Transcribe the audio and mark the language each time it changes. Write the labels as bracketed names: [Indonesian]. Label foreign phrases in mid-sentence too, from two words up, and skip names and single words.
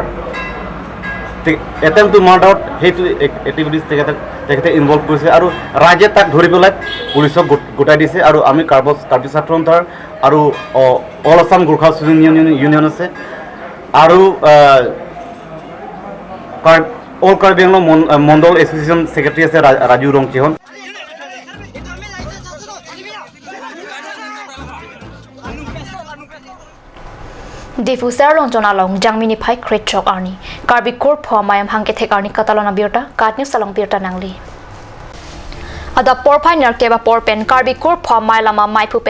[Assamese] মাৰ্ডাৰত সেইটো এক্টিভিটিজ তেখেতে ইনভলভ কৰিছে আৰু ৰাইজে তাক ধৰি পেলাই পুলিচক গোটাই দিছে আৰু আমি কাৰ্বি ছাত্ৰ সন্থাৰ আৰু অল আছাম গোৰ্খা ইউনিয়ন আছে আৰু অল কাৰ্বি আংলং মণ্ডল এছ'চিয়েশ্যন ছেক্ৰেটাৰী আছে ৰাজু ৰংকিহন [Karbi] Diffuser long jonalong jangmini phai kretrok arni karbi kor pho mayam hangke thek arni katalona biota katni salong biota nangli ada porphai nar keba porpen karbi kor pho mailama maipu pen